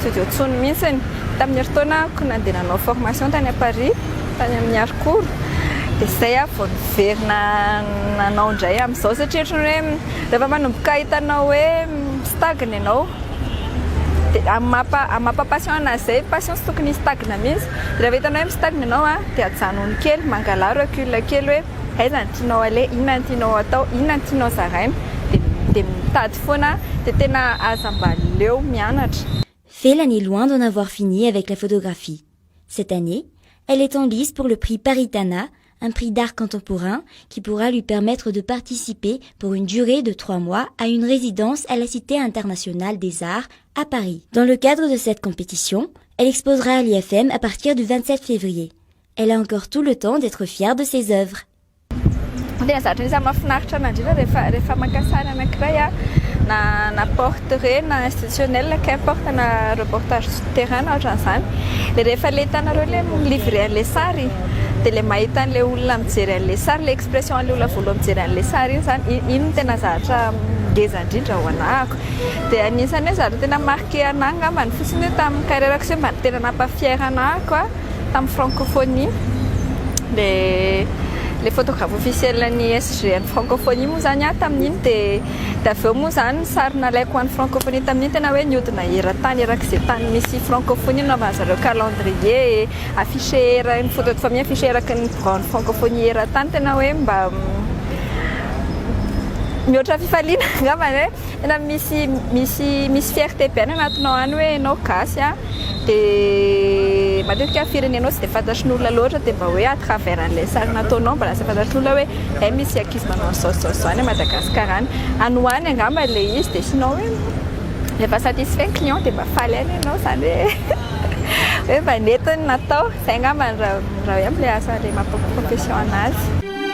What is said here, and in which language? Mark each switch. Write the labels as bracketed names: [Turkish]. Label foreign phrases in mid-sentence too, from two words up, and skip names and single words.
[Malagasy] studio tsony mihitsiny tamin'ny eritaona ko nandeha nanao formation tany [French] à Paris [Malagasy] tany amin'ny Harcourt de zay vao niverina nanao indray amin'izao satria ohatrany hoe rehefa manomboka hitanao hoe stagne ianao de amapa passion anazy zay passion sy tokony stagne mihitsy de rehefa hitanao hoe mistagne ianao de ajanony kely mangala recul kely hoe aiza ny tianao ale inona ny tianao atao inona ny tianao zaraina de mitady foana de tena aza mba leo mianatra. [French] Felana est loin d'en avoir fini avec la photographie. Cette année, elle est en lice pour le prix Paritana, un prix d'art contemporain qui pourra lui permettre de participer pour une durée de 3 mois à une résidence à la Cité internationale des arts à Paris. Dans le cadre de cette compétition, elle exposera à l'IFM à partir du 27 février. Elle a encore tout le temps d'être fière de ses œuvres. [Malagasy] Na portrait na [French] institutionnel qu'importe [Malagasy] na [French] reportage terrain [Malagasy] ohatran'izany de rehefa le hitanareo le livre an'le sary de le mahita an'le olona mijery an'le sary le expression an'le olona voalohany mijery an'le sary iny zany iny tena zavatra ngeza indrindra ho anahako de anisany hoe zavatra tena marqué anahy angambany fotsiny hoe tamin'ny carrièrako sy mba tena nampafiera anahy koa tamin'ny francophonie [French] les photographes officiels [Malagasy] ny SG ny francophonie moa zany tamin'iny dia aveo moa zany sary nalaiko any francophonie tamin'iny tena hoe niodina eran-tany erak'izay tany misy francophonie nanaovana zareo [French] calendrier affiché [Malagasy] era ny [French] photo de famille affiché [Malagasy] eraky ny [French] grande francophonie [Malagasy] eran-tany tena hoe mba mihoatra fifaliana angambany hoe tena misy fierté be any anatinao any hoe enao gasy dia matetika firenenao tsy dia fantatrin'olona loatra dia mba hoe [French] à travers [Malagasy] an'ilay sary nataonao mba lasa fantatrin'olona hoe misy ankizy manao zao any Madagasikara any anoany angamba ilay izy dia sinon hoe rehefa satisfait ny client dia mba faly any ianao zany hoe mba netiny natao izay angamba raha hoe amin'ilay asa ilay mampa-profession anazy.